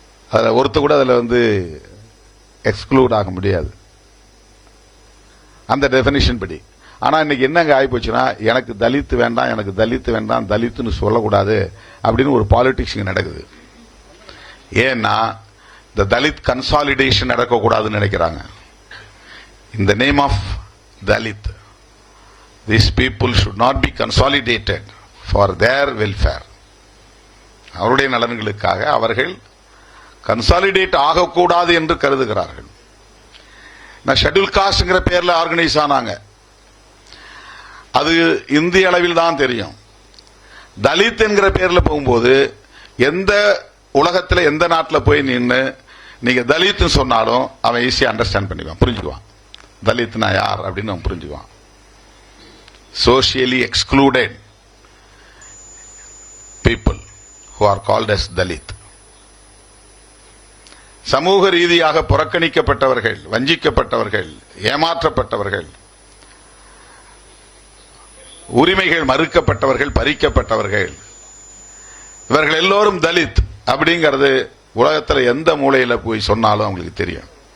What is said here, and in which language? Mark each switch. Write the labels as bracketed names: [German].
[Tamil] அதுல ஒருத்த கூட அதுல எக்ஸ்க்ளூட் ஆக முடியாது அந்த டெபினிஷன் படி. ஆனா இன்னைக்கு என்னங்க ஆகி போச்சுன்னா, எனக்கு தலித் வேண்டாம், எனக்கு தலித் வேண்டாம், தலித்துன்னு சொல்லக்கூடாது அப்படின்னு ஒரு பாலிடிக்ஸ் நடக்குது. ஏன்னா இந்த தலித் கன்சாலிடேஷன் நடக்கக்கூடாதுன்னு நினைக்கிறாங்க. [English] இந்த name of Dalit, these people should not be consolidated for their welfare. [Tamil] அவருடைய நலன்களுக்காக அவர்கள் கன்சாலிடேட் ஆகக்கூடாது என்று கருதுகிறார்கள். நான் ஷெட்யூல் காஸ்ட்ங்கிற பேர்ல ஆர்கனைஸ் ஆனாங்க. அது இந்திய அளவில் தான் தெரியும். தலித் என்கிற பேர்ல போகும்போது எந்த உலகத்தில் எந்த நாட்டில் போய் நின்று நீங்க தலித் சொன்னாலும் அவன் ஈஸியா அண்டர்ஸ்டாண்ட் பண்ணிக்குவான், புரிஞ்சுக்குவான். தலித்னா யார் அப்படின்னு அவன் புரிஞ்சுக்குவான். [English] Socially excluded people who are called as Dalit. [Tamil] சமூக ரீதியாக புறக்கணிக்கப்பட்டவர்கள், வஞ்சிக்கப்பட்டவர்கள், ஏமாற்றப்பட்டவர்கள், உரிமைகள் மறுக்கப்பட்டவர்கள், பறிக்கப்பட்டவர்கள், இவர்கள் எல்லோரும் தலித் அப்படிங்கிறது உலகத்தில் எந்த மூலையில போய் சொன்னாலும் அவங்களுக்கு தெரியும்.